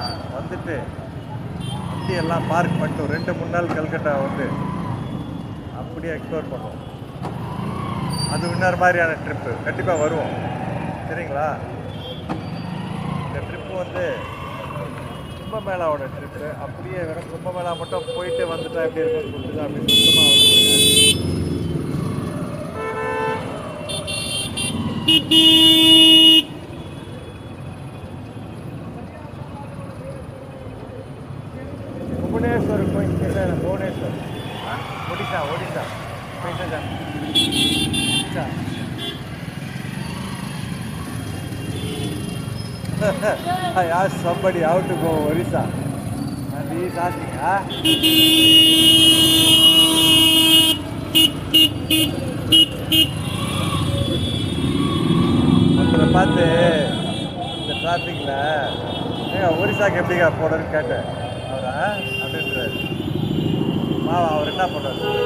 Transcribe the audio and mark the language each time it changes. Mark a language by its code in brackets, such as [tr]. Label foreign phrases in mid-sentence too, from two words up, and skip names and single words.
[ta] வந்துட்டு வண்டியெல்லாம் பார்க் பண்ணிட்டு 2-3 நாள் கல்கட்டா வந்து அப்படியே எக்ஸ்ப்ளோர் பண்ணுவோம். அது இன்னொரு மாதிரியான ட்ரிப்பு கண்டிப்பாக வருவோம். சரிங்களா? இந்த ட்ரிப்பு வந்து கும்பமேளாவோட ட்ரிப்பு. அப்படியே வெறும் கும்பமேளா மட்டும் போயிட்டு வந்துட்டா எப்படி இருக்குன்னு சொல்லிட்டு தான் அப்படி சுத்தமாக வந்துருக்கேன். [en] भुवनेश्वर कोई भुवनेश्वर ओडिशा ओडिशा I asked somebody how to go Orissa and he is asking [ta] ஒருத்தரை பார்த்து இந்த டிராஃபிக்கில் ஏங்க ஒரிசாக்கு எப்படிக்கா போடுறதுன்னு கேட்டேன். அவரா அப்படின்றாரு. மாவா அவர் என்ன பண்ணுறாரு?